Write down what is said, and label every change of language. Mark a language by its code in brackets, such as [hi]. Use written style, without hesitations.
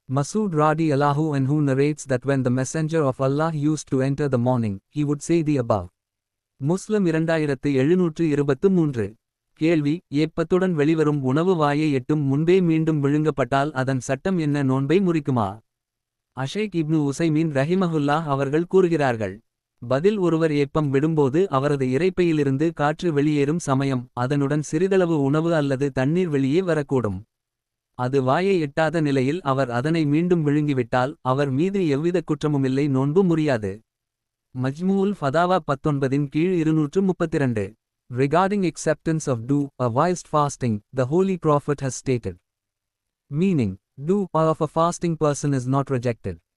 [en] Masood Radi Allahu anhu narrates that when the Messenger of Allah used to enter the morning, he would say the above. Muslim 2723. [ta] கேள்வி ஏப்பத்துடன் வெளிவரும் உணவு வாயை எட்டும் முன்பே மீண்டும் விழுங்கப்பட்டால் அதன் சட்டம் என்ன? நோன்பை முறிக்குமா? அஷைக் இப்னு உசைமீன் ரஹிமஹுல்லாஹ் அவர்கள் கூறுகிறார்கள். பதில் ஒருவர் ஏப்பம் விடும்போது அவரது இரைப்பையிலிருந்து காற்று வெளியேறும் சமயம் அதனுடன் சிறிதளவு உணவு அல்லது தண்ணீர் வெளியே வரக்கூடும். அது வாயை எட்டாத நிலையில் அவர் அதனை மீண்டும் விழுங்கிவிட்டால் அவர் மீது எவ்வித குற்றமுமில்லை, நோன்பு முறியாது. மஜ்மூல் ஃபதாவா 19 கீழ் 232. [en] Regarding acceptance of do-a-wise fasting, the Holy Prophet has stated. Meaning, do-a of a fasting person is not rejected.